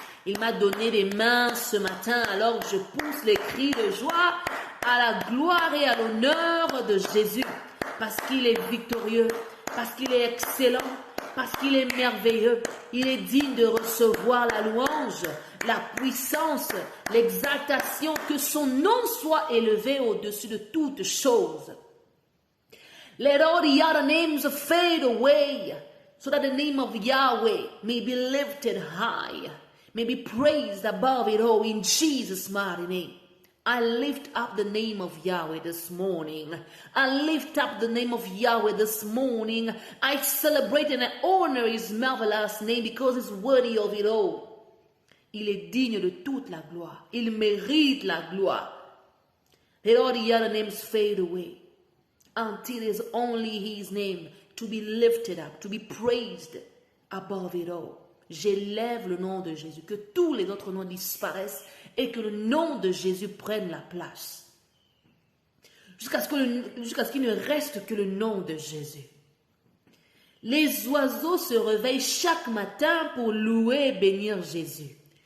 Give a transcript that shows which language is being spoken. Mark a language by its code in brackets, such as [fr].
[fr] Il m'a donné des mains ce matin, alors je pousse les cris de joie à la gloire et à l'honneur de Jésus. Parce qu'il est victorieux, parce qu'il est excellent, parce qu'il est merveilleux. Il est digne de recevoir la louange, la puissance, l'exaltation, que son nom soit élevé au-dessus de toutes choses. [en] Let all the other names fade away, so that the name of Yahweh may be lifted high, may be praised above it all in Jesus' mighty name. I lift up the name of Yahweh this morning. I lift up the name of Yahweh this morning. I celebrate and I honor His marvelous name because He's worthy of it all. [fr] Il est digne de toute la gloire. Il mérite la gloire. [en] Let all the other names fade away, until it is only His name to be lifted up, to be praised above it all. [fr] J'élève le nom de Jésus, que tous les autres noms disparaissent et que le nom de Jésus prenne la place. Jusqu'à ce qu'il ne reste que le nom de Jésus. Les oiseaux se réveillent chaque matin pour louer et bénir Jésus.